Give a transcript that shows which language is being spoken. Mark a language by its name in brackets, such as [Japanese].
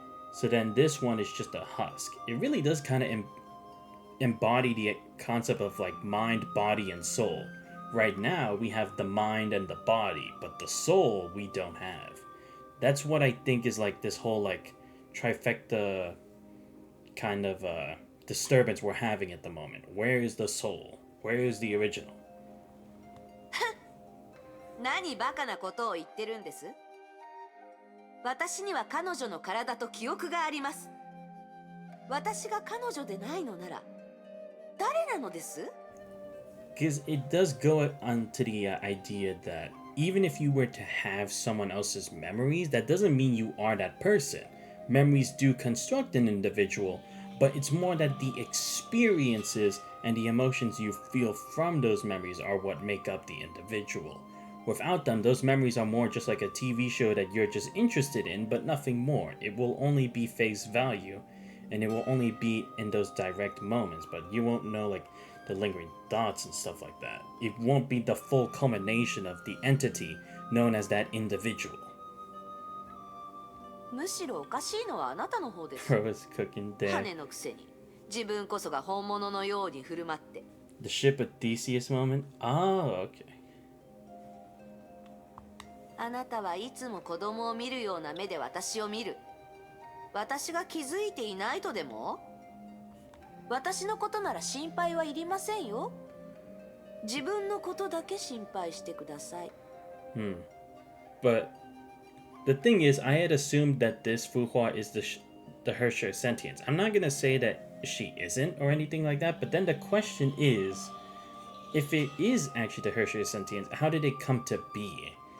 [English] So then this one is just a husk. It really does kind of embody the concept of like mind, body, and soul. Right now we have the mind and the body, but the soul we don't have. That's what I think is like this whole like trifecta kind of disturbance we're having at the moment. Where is the soul? Where is the original? [Japanese] 何バカなことを言ってるんです？私には彼女の体と記憶があります。私が彼女でないのなら誰なのです？ [English] Because it does go on to the idea that even if you were to have someone else's memories, that doesn't mean you are that person. Memories do construct an individual, but it's more that the experiences and the emotions you feel from those memories are what make up the individual. Without them, those memories are more just like a TV show that you're just interested in, but nothing more. It will only be face value, and it will only be in those direct moments, but you won't know like the lingering thoughts and stuff like that. It won't be the full culmination of the entity known as that individual. [Japanese] むしろおかしいのはあなたの方です。 [English] Bro is cooking dead. [Japanese] 羽のくせに自分こそが本物のように振る舞って。 [English] The ship with Theseus moment? Oh, okay. [Japanese] あなたはいつも子供を見るような目で私を見る。私が気づいていないとでも？私のことなら心配はいりませんよ。自分のことだけ心配してください。 [English] But the thing is, I had assumed that this Fuhua is the Hersher sentience. I'm not gonna say that she isn't or anything like that, but then the question is, if it is actually the Hersher sentience, how did it come to be?